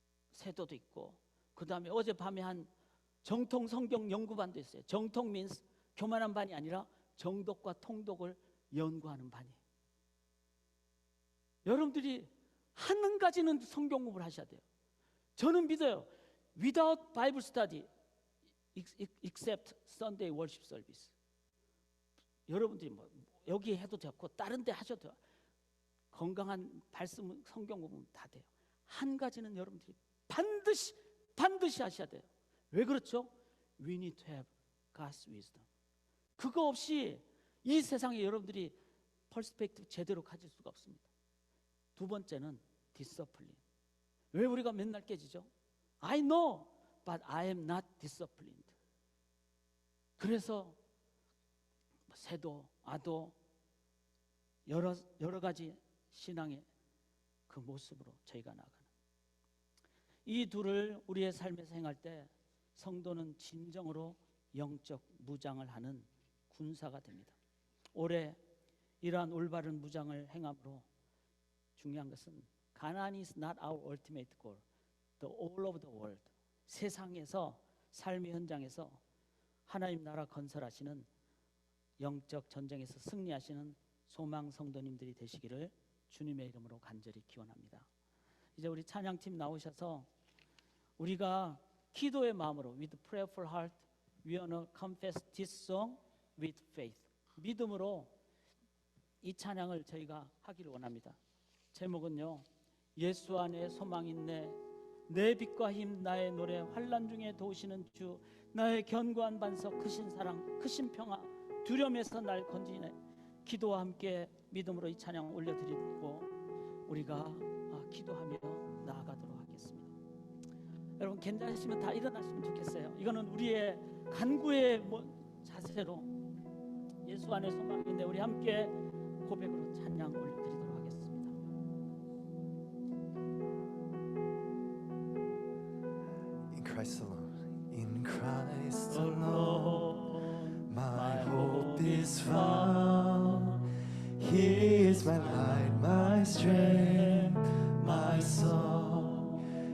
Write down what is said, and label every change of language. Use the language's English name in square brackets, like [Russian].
[Korean] 세도도 있고, 그 다음에 어젯밤에 한 정통 성경 연구반도 있어요. 정통 means 교만한 반이 아니라 정독과 통독을 연구하는 반이에요. 여러분들이 한 가지는 성경 공부를 하셔야 돼요. 저는 믿어요. [English] Without Bible study, except Sunday worship service. [Korean] 여러분들이 뭐 여기 해도 되고 다른 데 하셔도 돼요. 건강한 말씀 성경 공부는 다 돼요. 한 가지는 여러분들이 반드시 하셔야 돼요. 왜 그렇죠? [English] We need to have God's wisdom. [Korean] 그거 없이 이 세상에 여러분들이 퍼스펙티브 제대로 가질 수가 없습니다. 두 번째는 디서플린. 왜 우리가 맨날 깨지죠? [English] I know, but I am not disciplined. [Korean] 그래서 세도, 아도 여러 가지 신앙의 그 모습으로 저희가 나가는, 이 둘을 우리의 삶에서 행할 때 성도는 진정으로 영적 무장을 하는 군사가 됩니다. 올해 이러한 올바른 무장을 행함으로 중요한 것은 가난이 [English] is not our ultimate goal, the all of the world. [Korean] 세상에서 삶의 현장에서 하나님 나라 건설하시는 영적 전쟁에서 승리하시는 소망 성도님들이 되시기를 주님의 이름으로 간절히 기원합니다. 이제 우리 찬양팀 나오셔서 우리가 기도의 마음으로 [English] with prayerful heart we wanna confess this song with faith. [Korean] 믿음으로 이 찬양을 저희가 하기를 원합니다. 제목은요, 예수 안에 소망 있네, 내 빛과 힘 나의 노래, 환난 중에 도우시는 주, 나의 견고한 반석, 크신 사랑, 크신 평화, 두려움에서 날 건지네. 기도와 함께 믿음으로 이 찬양 올려드리고 우리가 기도하며 나아가도록 하겠습니다. 여러분 괜찮으시면 다 일어나시면 좋겠어요. 이거는 우리의 간구의 자세로 예수 안에 소망이 있네, 우리 함께 고백으로 찬양 올려드리도록 하겠습니다. [English] In Christ alone, in Christ alone, my hope is found. He is my light, my strength, my song.